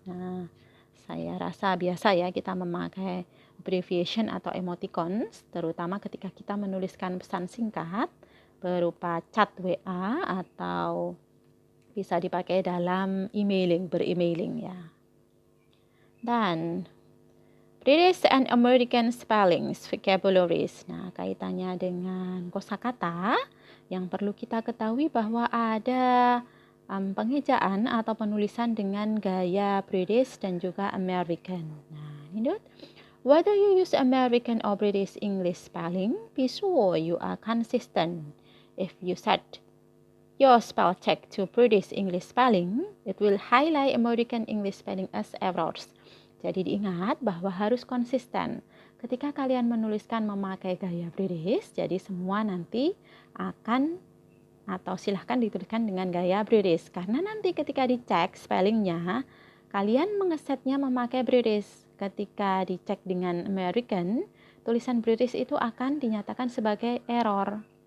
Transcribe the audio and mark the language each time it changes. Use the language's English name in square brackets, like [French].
[Indonesian] Nah, saya rasa biasa ya kita memakai abbreviation atau emoticons, terutama ketika kita menuliskan pesan singkat berupa chat WA atau bisa dipakai dalam berimailing ya. [English] Dan British and American spellings, vocabularies. [Indonesian] Nah, kaitannya dengan kosakata yang perlu kita ketahui bahwa ada pengejaan atau penulisan dengan gaya British dan juga American. Nah, ini [English] whether you use American or British English spelling, be sure you are consistent. If you set your spell check to British English spelling, it will highlight American English spelling as errors. [Indonesian] Jadi diingat bahwa harus konsisten. Ketika kalian menuliskan memakai gaya British, jadi semua nanti akan atau silahkan dituliskan dengan gaya British. Karena nanti ketika dicek spellingnya, kalian mengesetnya memakai British. Ketika dicek dengan American, tulisan British itu akan dinyatakan sebagai error.